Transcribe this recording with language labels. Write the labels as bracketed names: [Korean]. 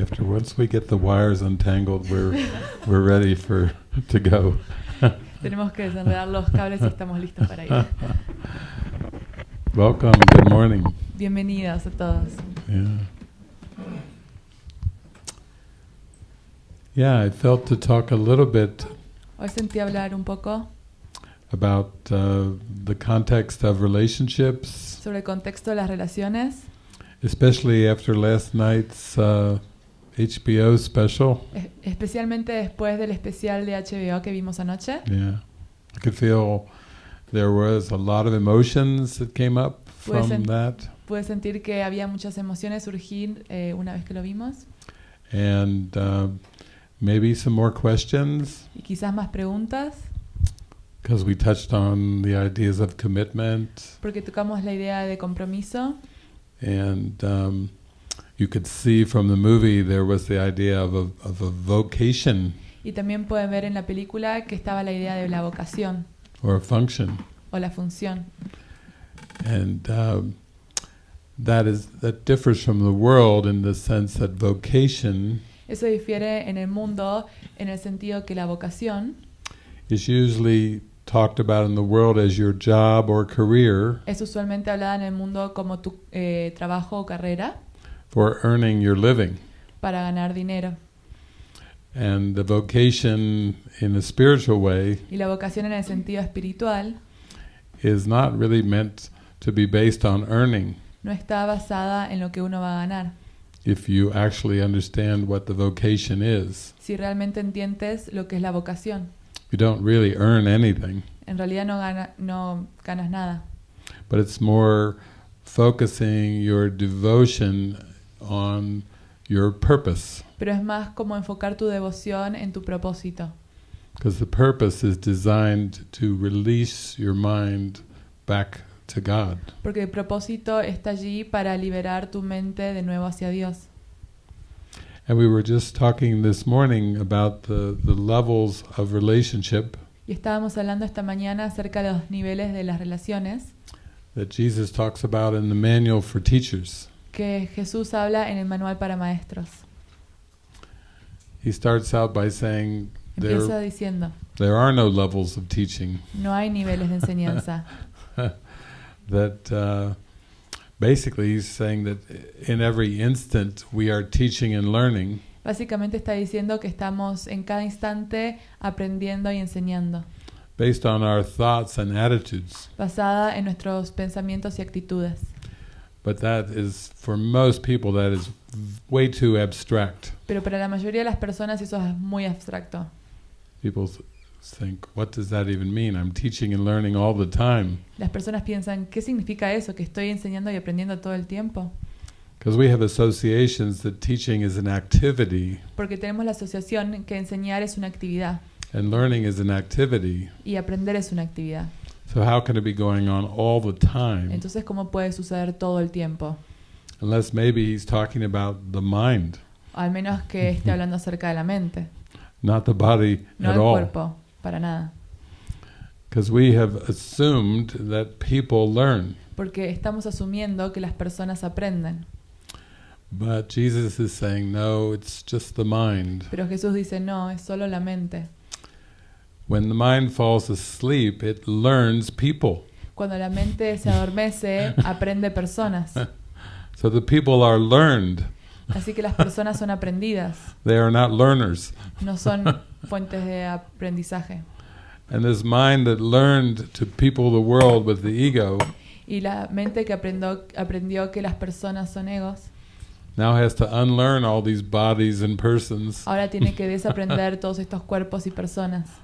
[English] After once we get the wires untangled, we're ready to go. [Spanish] Tenemos que desenredar los cables y estamos listos para ir. [English] Welcome. Good morning. [Spanish] Bienvenidos a todos. [English] Yeah, I felt to talk a little bit [Spanish] Hoy sentí hablar un poco [English] about the context of relationships, [Spanish] sobre el contexto de las relaciones, [English] especially after last night's HBO special. [Spanish] Especialmente después del especial de HBO que vimos anoche. [English] Yeah, I could feel there was a lot of emotions that came up from that. [Spanish] Pude sentir que había muchas emociones surgir una vez que lo vimos. [English] And maybe some more questions. [Spanish] Y quizás más preguntas. [English] Because we touched on the ideas of commitment. [Spanish] Porque tocamos la idea de compromiso. [English] And you could see from the movie there was the idea of a vocation. [Spanish] Y también pueden ver en la película que estaba la idea de la vocación. [English] Or a function. [Spanish] O la función. [English] And that differs from the world in the sense that vocation [Spanish] Eso difiere en el mundo en el sentido que la vocación [English] is usually talked about in the world as your job or career. [Spanish] Es usualmente hablada en el mundo como tu trabajo o carrera. [English] For earning your living. [Spanish] Para ganar dinero. [English] And the vocation in a spiritual way. [Spanish] Y la vocación en el sentido espiritual. [English] Is not really meant to be based on earning. [Spanish] No está basada en lo que uno va a ganar. [English] If you actually understand what the vocation is. [Spanish] Si realmente entiendes lo que es la vocación. [English] You don't really earn anything. [Spanish] En realidad no ganas nada. [English] But it's more focusing your devotion on your purpose. [Spanish] pero es más como enfocar tu devoción en tu propósito. [English] Because the purpose is designed to release your mind back to God. [Spanish] Porque el propósito está allí para liberar tu mente de nuevo hacia Dios. [English] And we were just talking this morning about the levels of relationship [Spanish] Y estábamos hablando esta mañana acerca de los niveles de las relaciones [English] that Jesus talks about in the manual for teachers. [Spanish] que Jesús habla en el manual para maestros. [English] He starts out by saying [Spanish] Empieza diciendo, [English] there are no levels of teaching. [Spanish] no hay niveles de enseñanza. [English] That basically he's saying that in every instant we are teaching and learning. [Spanish] Básicamente está diciendo que estamos en cada instante aprendiendo y enseñando, [English] Based on our thoughts and attitudes. [Spanish] basada en nuestros pensamientos y actitudes. [English] But that is, for most people, that is way too abstract. [Spanish] Pero para la mayoría de las personas eso es muy abstracto. [English] People think, what does that even mean? I'm teaching and learning all the time. [Spanish] Las personas piensan, ¿qué significa eso? ¿Que estoy enseñando y aprendiendo todo el tiempo? [English] Because we have associations that teaching is an activity [Spanish] Porque tenemos la asociación que enseñar es una actividad [English] and learning is an activity. [Spanish] y aprender es una actividad. [English] So how can it be going on all the time? [Spanish] Entonces, ¿cómo puede suceder todo el tiempo? [English] Unless maybe he's talking about the mind, [Spanish] Al menos que esté hablando acerca de la mente, [English] not the body [Spanish] no [English] at [Spanish] el [English] all. [Spanish] cuerpo, para nada. [English] Because we have assumed that people learn. [Spanish] Porque estamos asumiendo que las personas aprenden. [English] But Jesus is saying, no, it's just the mind. [Spanish] Pero Jesús dice, no, es solo la mente. [English] When the mind falls asleep, it learns people. [Spanish] Cuando la mente se adormece, aprende personas. [English] So the people are learned. [Spanish] Así que las personas son aprendidas, [English] They are not learners. [Spanish] no son fuentes de aprendizaje. [English] And this mind that learned to people the world with the ego [Spanish] Y la mente que aprendió que las personas son egos, [English] now has to unlearn all these bodies and persons [Spanish] ahora tiene que desaprender todos estos cuerpos y personas